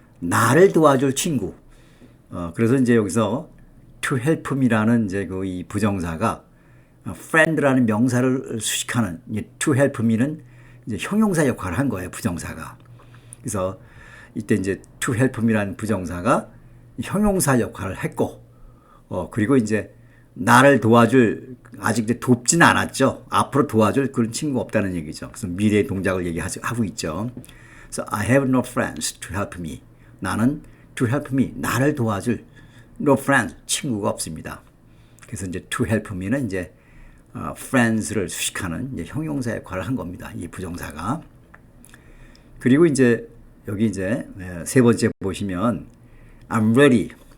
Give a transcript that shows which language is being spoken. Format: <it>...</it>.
<ko>나를 도와줄 친구. 그래서 이제 여기서</ko> <en>to help me</en> <ko>라는 이제 이 부정사가 friend라는 명사를 수식하는 to help me는 이제 형용사 역할을 한 거예요, 부정사가. 그래서 이때 이제</ko> <en>to help me</en> <ko>라는 부정사가 형용사 역할을 했고, 그리고 이제 나를 도와줄, 아직 이제 돕진 않았죠. 앞으로 도와줄 그런 친구가 없다는 얘기죠. 그래서 미래의 동작을 얘기하고 있죠.</ko> <en>그래서 I have no friends to help me.</en> <ko>나는</ko> <en>to help me,</en> <ko>나를 도와줄</ko> <en>no friends,</en> <ko>친구가 없습니다. 그래서 이제 to help me는 이제 friends를 수식하는 이제 형용사 역할을 한 겁니다. 이 부정사가. 그리고 이제 여기 이제 세 번째 보시면</ko> <en>I'm ready.</en>